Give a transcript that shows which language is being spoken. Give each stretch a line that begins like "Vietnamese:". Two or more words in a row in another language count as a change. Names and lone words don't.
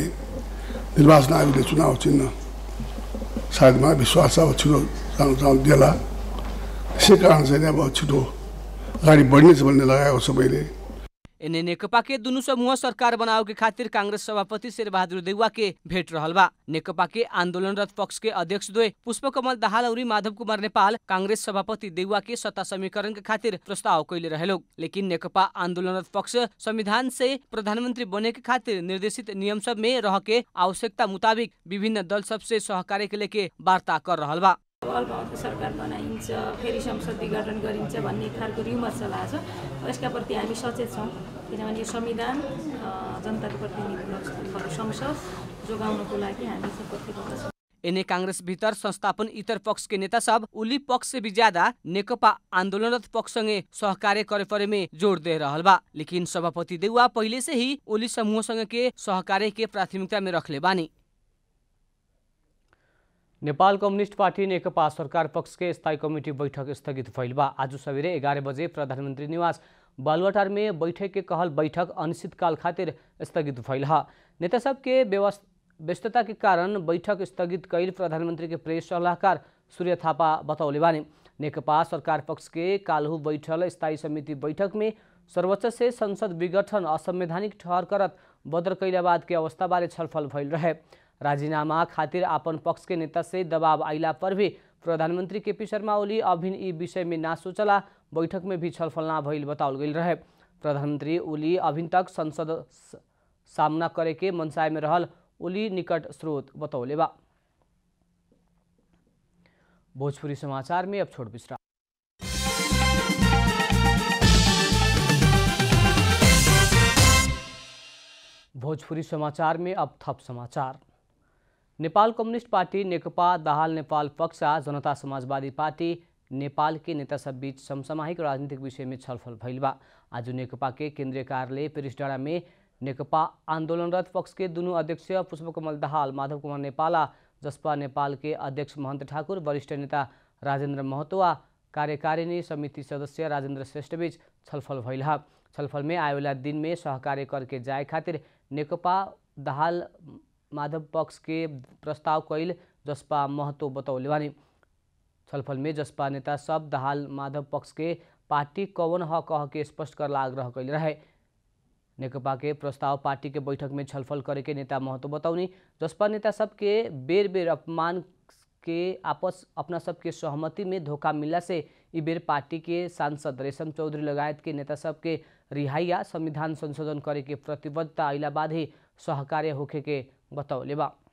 Nepali: निर्वाचन आयोगले चुनाव चिन्ह सायद मलाई विश्वास छ अब छिटो जानु देला। त्यसै कारण चाहिँ अब छिटो अगाडि बढ्नेछ भन्ने लगाएको सबैले।
Bhojpuri: एने नेकपा के दुनु समूह सरकार बनावे के खातिर कांग्रेस सभापति शेरबहादुर देउवा के भेट रहल बा। नेकपा के आंदोलनरत पक्ष के अध्यक्ष द्वय पुष्पकमल दाहाल और माधव कुमार नेपाल कांग्रेस सभापति देउवा के सत्ता समीकरण के खातिर प्रस्ताव कैले रहे लोग। लेकिन नेकपा आंदोलनरत पक्ष संविधान से प्रधानमंत्री बने के खातिर निर्देशित नियम सब में रह के आवश्यकता मुताबिक विभिन्न दल सबसे सहकार्य के लेके वार्ता कर रहल बा।
Nepali: अल्पमतको सरकार बनाइन्छ, फेरि संसद विघटन गरिन्छ भन्ने खालको रिमर्स चलाएको छ। यसका प्रति हामी सचेत छौँ, किनभने यो संविधान जनताको प्रतिनिधित्व संसद जोगाउनको लागि हामी प्रतिबद्ध छौँ।
Bhojpuri: एने कांग्रेस भीतर संस्थापन इतर पक्ष के नेता सब उली पक्ष से भी ज्यादा नेकपा आंदोलनरत पक्ष संगे सहकार्य करे परे में जोड़ दे रहल बा। लेकिन सभापति देउवा पहले से ही ओली समूह संगे के सहकार्य के प्राथमिकता में रखले बानी। नेपाल कम्युनिस्ट पार्टी नेकपा सरकार पक्ष के स्थायी कमिटी बैठक स्थगित भइल बा। आज सवेरे 11 बजे प्रधानमंत्री निवास बालुवाटार में बैठक के कहल बैठक अनिश्चितकाल खातिर स्थगित भइल ह। नेता सब के व्यस्तता के कारण बैठक स्थगित कैल प्रधानमंत्री के प्रेस सलाहकार सूर्य थापा बतौले बानी। नेकपा सरकार पक्ष के काल्हू बैठल स्थायी समिति बैठक में सर्वोच्च से संसद विघटन असंवैधानिक ठहर करत बदर कैला बाद के अवस्था बारे छलफल भइल रहे। राजीनामा खातिर आपन पक्ष के नेता से दबाव आइला पर भी प्रधानमंत्री केपी शर्मा ओली अभिन ई विषय में ना सोचला, बैठक में भी छलफल ना भइल बताउल गइल रहे। प्रधानमंत्री ओली अभिन तक संसद सामना करे के मनसाय में रहल ओली निकट स्रोत बतौले बा। भोजपुरी समाचार में अब छोट विश्राम। भोजपुरी समाचार में अब थप समाचार। नेपाल कम्युनिस्ट पार्टी नेकपा दाहाल नेपाल पक्ष जनता समाजवादी पार्टी नेपाल के नेता सब बीच समसामयिक राजनीतिक विषय में छलफल भइल बा। आज नेकपा के केंद्रीय कार्यालय पेरिसडाँडा में नेकपा आंदोलनरत पक्ष के दुनू अध्यक्ष पुष्पकमल दाहाल, माधव कुमार नेपाला, जसपा नेपाल के अध्यक्ष महंत ठाकुर, वरिष्ठ नेता राजेन्द्र महतो व कार्यकारिणी समिति सदस्य राजेन्द्र श्रेष्ठ बीच छलफल भइल। छलफल में आएवाला दिन में सहकार्य करके जाए खातिर नेकपा दाहाल माधव पक्ष के प्रस्ताव कैल जसपा महतो बतौले बानी। छलफल में जसपा नेता सब दाहाल माधव पक्ष के पार्टी कौन ह कह के स्पष्ट करला आग्रह कैले रहे। नेकपा के प्रस्ताव पार्टी के बैठक में छलफल करे के नेता महतो बतौनी। जसपा नेता सब के बेर बेर अपमान के आपस अपना सबके सहमति में धोखा मिलला से ई बेर पार्टी के सांसद रेशम चौधरी लगायत के नेता सब के रिहाई या संविधान संशोधन करे के प्रतिबद्धता आइला बाद ही सहकार्य होखे के बतौले बा।